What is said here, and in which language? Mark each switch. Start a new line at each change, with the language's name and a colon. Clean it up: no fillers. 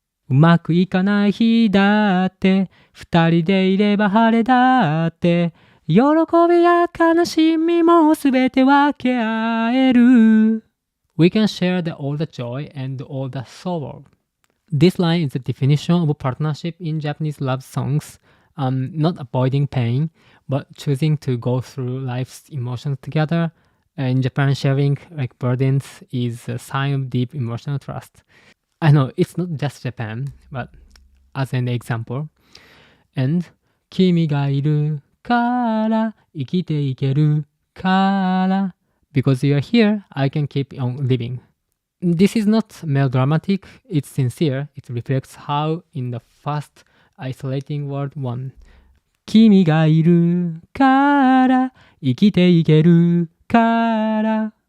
Japanese: うまくいかない日だって、二人でいれば晴れだって、喜びや悲しみもすべて分け合える。
English: We can share all the joy and all the sorrow. This line is the definition of a partnership in Japanese love songs. Not avoiding pain, but choosing to go through life's emotions together. In Japan, sharing burdens is a sign of deep emotional trust. I know it's not just Japan, but as an example. And
Japanese: 君がいるから生きていけるから
English: Because you're here, I can keep on living. This is not melodramatic, it's sincere. It reflects how in the fast, isolating world one.
Japanese: 君がいるから生きていけるから